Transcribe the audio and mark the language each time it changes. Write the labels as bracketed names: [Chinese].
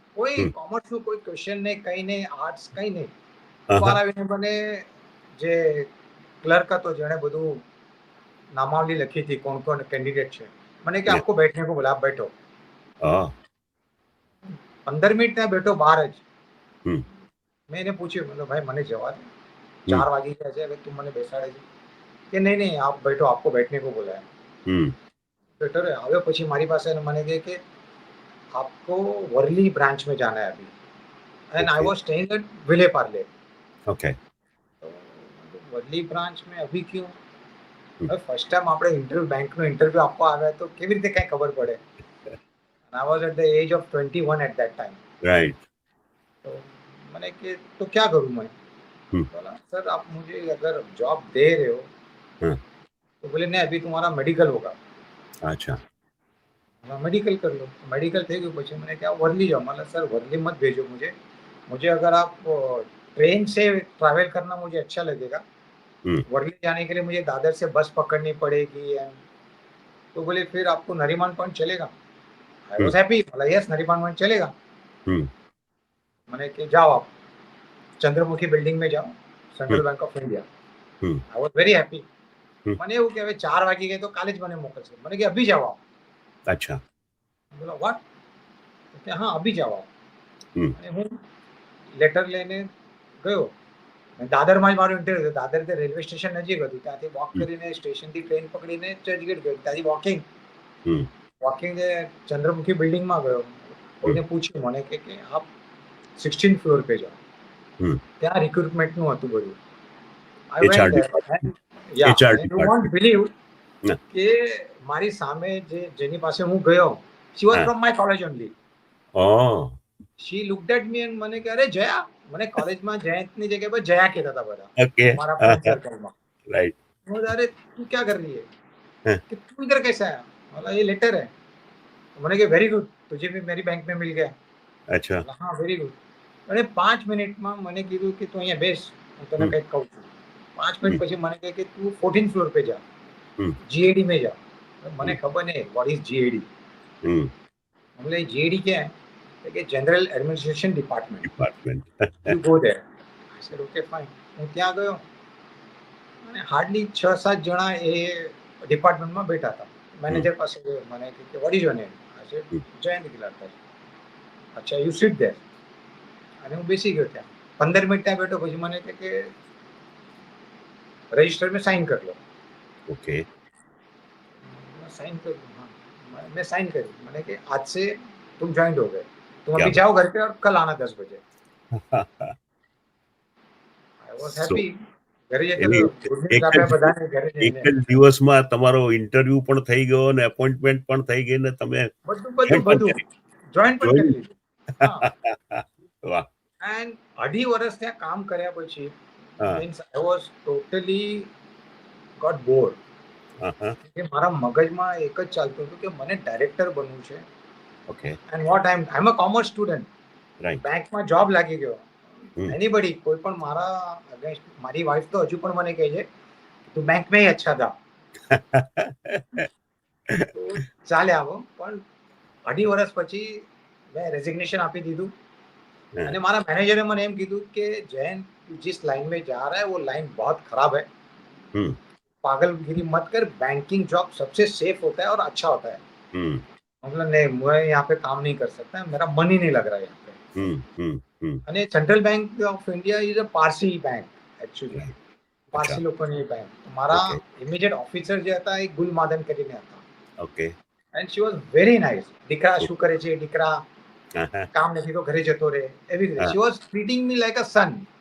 [Gujarati] કોઈ કોમર્સનું કોઈ ક્વેશ્ચન નહીં, કઈ નહીં, આર્ટ્સ કઈ નહીં. બહાર આવીને મને જે ક્લર્ક હતો જેણે બધું નામાવલી લખી હતી કોણ કોણ કેન્ડિડેટ છે, [Hindi] मैंने कि आपको बैठने को बोला, आप बैठो. [Gujarati] 15 मिनट ત્યાં બેઠો બહાર જ. મેં એને પૂછ્યું, मतलब भाई મને જવા દે, 4 વાગી ગયા છે, હવે તું મને બેસાડે છે કે નહીં નહીં [Hindi] आप बैठो, आपको बैठने को बोला है. [Gujarati] બેઠો રે. હવે પછી મારી પાસે મને કહે કે [Hindi] आपको वर्ली ब्रांच में जाना है अभी, [English] And I was staying at Vile Parle. Okay. [Hindi] Worli branch में अभी क्यों? [Gujarati] फर्स्ट टाइम આપણે ઇન્ટરવ્યુ બેંકનો ઇન્ટરવ્યુ આપવા આવ્યા તો કેવી રીતે કઈ ખબર પડે? [English] I was at the age of 21 at that time. Right. [Hindi] तो मैंने कि तो क्या करूं मैं? बोला सर आप मुझे अगर जॉब दे रहे हो तो बोले नहीं अभी तुम्हारा मेडिकल होगा. अच्छा. मेडिकल कर लो. मेडिकल थे गयो પછી मैंने क्या वर्ली जाओ. मतलब सर वर्ली मत भेजो मुझे अगर आप ट्रेन से ट्रैवल करना मुझे अच्छा लगेगा. वर्ली जाने के लिए मुझे दादर से बस पकड़नी पड़ेगी. तो बोले फिर आपको नरीमान पॉइंट चलेगा? [English] I was happy. [Hindi] बोला यस नरीमान पॉइंट चलेगा. मैंने कि जाओ आप चंद्रमुखी बिल्डिंग में जाओ, central bank of India. [English] I was very happy. [Gujarati] मैंने એવું કે હવે 4 વાગી ગए તો કાલે જ મને મોકલશે. [Hindi] मैंने कि अभी जाओ आप. अच्छा. [Gujarati] बोला व्हाट? કે હા અભી જાઓ आप. અને હું લેટર લઈને ગયો. દાદરમાં જ મારું ઇન્ટરવ્યુ હતું. દાદર તે રેલવે સ્ટેશન નજીક હતું. ત્યાંથી વોક કરીને સ્ટેશનથી ટ્રેન પકડીને ચર્ચગેટ ગયો. ત્યાંથી વોકિંગ ચંદ્રમુખી બિલ્ડિંગમાં ગયો. કોઈને પૂછ્યું મને કે આપ 16 ફ્લોર पे જાઓ. ત્યાં રિક્રુટમેન્ટનું હતું બધું. [English] I went there and yeah, you won't believe [Gujarati] કે મારી સામે જેની પાસે હું ગયો, [English] she was from my college only. She looked at me and [Gujarati] મને કે અરે જયા, મને કોલેજમાં જયંતની જગ્યાએ પર જયા કહેતા હતા બધા. [English] Okay. [Gujarati] મારા ફ્રેન્ડ સર્કલમાં. [English] Right. [Hindi] मैं अरे तू क्या कर रही है? कि तू इधर कैसे आया? बोला ये लेटर है. मैंने कहा वेरी गुड, तुझे भी मेरी बैंक में मिल गया. अच्छा. हाँ वेरी गुड. [Gujarati] मैंने 5 મિનિટમાં મને કીધું કે તું અહીંયા બેસ, હું તને કંઈક કહું છું. 5 મિનિટ પછી મને કહે કે તું 14 ફ્લોર पे जा, जीएडी में जा. મને ખબર નહીં व्हाट इज जीएडी. [Hindi] बोले जीएडी क्या है? [English] કે general administration department. You go there. I said okay fine. [Gujarati] હું ત્યાં ગયો અને હાર્ડલી 6-7 જણા એ ડિપાર્ટમેન્ટમાં બેઠા હતા. મેનેજર પાસે ગયો, મને કે [English] What is your name? I said Jayant Gilakar. अच्छा you sit there. [Gujarati] અને હું બેસી ગયો ત્યાં. 15 મિનિટ ત્યાં બેઠો પછી મને કે [Hindi] रजिस्टर में साइन कर लो. [English] Okay. [Hindi] साइन कर लो. हाँ मैं साइन करी. मैंने कि आज से तुम ज्वाइन हो गए, तुम अभी जाओ घर पे और कल आना 10 बजे. [English] I was happy. [Gujarati] ઘરે જઈને ગુડ ન્યૂઝ આપ્યા બધાને ઘરે જઈને. એક જ દિવસમાં તમારો ઇન્ટરવ્યુ પણ થઈ ગયો અને અપોઇન્ટમેન્ટ પણ થઈ ગઈ ને તમે બધું જોઈન પણ કરી લીધું. વાહ. એન્ડ 2.5 વર્ષ ત્યાં કામ કર્યા પછી [English] means I was totally got bored. [Gujarati] કે મારા મગજમાં એક જ ચાલતું હતું કે મને ડાયરેક્ટર બનવું છે. Okay. [English] And what I am a commerce student. Right. [Gujarati] બેંકમાં જોબ લાગી ગયો. એનીબડી કોઈ પણ મારા અગેન્સ્ટ, મારી વાઈફ તો હજુ પણ મને કહે છે તું બેંક में ही अच्छा था. તો ચાલે આવો. પણ 2.5 વર્ષ પછી મેં રેઝિગ્નેશન આપી દીધું હા. અને મારા મેનેજરે મને એમ કીધું કે [Hindi] जैन तू जिस लाइन में जा रहा है वो लाइन बहुत खराब है, हम्म पागलगिरी मत कर, बैंकिंग जॉब सबसे सेफ होता है और अच्छा होता है। हम्म मतलब नहीं, मैं यहाँ पे काम नहीं कर सकता, मेरा मन ही नहीं लग रहा है यहाँ पे। [Gujarati] અને central bank of India is a Parsi bank actually, right. અચ્છા. પારસી લોકોની બેંક. મારા ઓકે ઇમિડિયેટ ઓફિસર જે હતા એ ગુલમાદન કરીને હતા okay [English] And she was very nice. [Gujarati] દીકરા શું કરે છે, દીકરા હા હા કામ નથી તો ઘરે જતો રહે, એવી રીતે હા. [English] she was treating me like a son